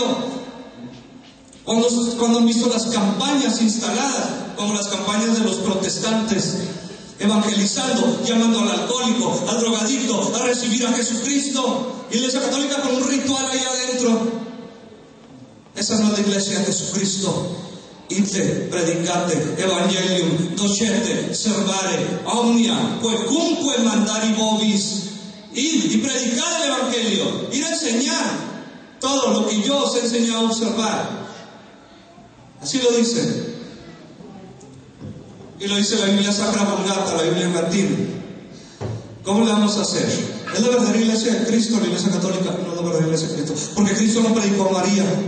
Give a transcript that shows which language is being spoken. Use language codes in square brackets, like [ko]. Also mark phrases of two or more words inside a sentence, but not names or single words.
[es] Cuando han visto las campañas instaladas, como las campañas de los protestantes, evangelizando, llamando al alcohólico, al drogadicto a recibir a Jesucristo. Iglesia católica con un ritual ahí adentro. Esa no es la iglesia de Jesucristo. [la] Ite, predicate, evangelium, docete, servare, omnia, quecunque mandari vobis. [es] Id y predicad el evangelio, ir a enseñar todo lo que yo os he enseñado a observar. Así lo dice. Y lo dice la Biblia Sacra Vulgata, la Biblia en latín. ¿Cómo le vamos a hacer? ¿Es la verdadera iglesia de Cristo, la iglesia católica? No es la verdadera iglesia de Cristo, porque Cristo no predicó a María.